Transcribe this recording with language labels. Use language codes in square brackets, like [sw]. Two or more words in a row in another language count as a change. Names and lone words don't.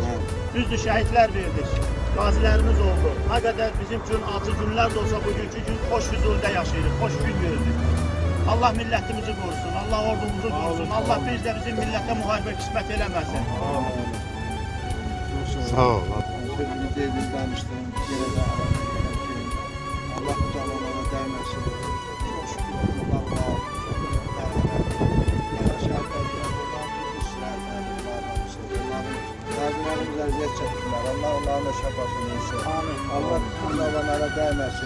[az] Düzdür, şəhidlər verdik, qazilərimiz oldu. Nə qədər bizim üçün acı günlər də olsa bugünkü gün xoş Füzulidə yaşayırıq, xoş gün gördük. Allah millətimizi qorusun, Allah ordumuzu qorusun, Allah biz də bizim millətə müharibə qismət eləməsin. Sağ ol. Sözünü dedim, danışdım, [tr] yine de Allah kucağına değmesin. Çok şükür Allah'a Gazilerimiz eziyet çektiler. Allah onların da şefasını versin. Allah kucağına değmesin.